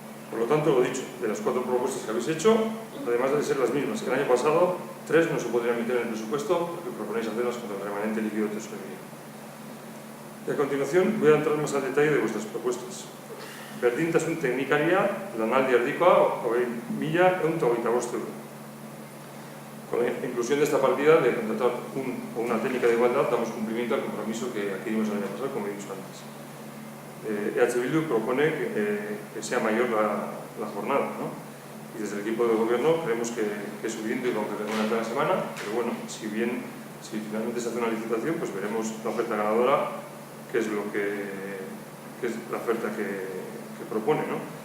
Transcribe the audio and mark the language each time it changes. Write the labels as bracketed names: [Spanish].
[Spanish] Por lo tanto, lo dicho, de las 4 propuestas que habéis hecho, además de ser las mismas que el año pasado, 3 no se podrían meter en el presupuesto porque proponéis hacerlas contra el remanente líquido de tesorería. Y a continuación voy a entrar más al detalle de vuestras propuestas. [Basque] Berdintasun teknikaria lanaldi erdikoa 20.000 ehun eta hogeita bost euro. [Spanish] Con la inclusión de esta partida de contratar una técnica de igualdad, damos cumplimiento al compromiso que aquí dimos el año pasado, como he dicho antes. EH Bildu propone que sea mayor la jornada, ¿no? Y desde el equipo de gobierno creemos que es suficiente con que tenga una cada semana, pero bueno, si finalmente se hace una licitación, pues veremos la oferta ganadora, que es la oferta que propone, ¿no?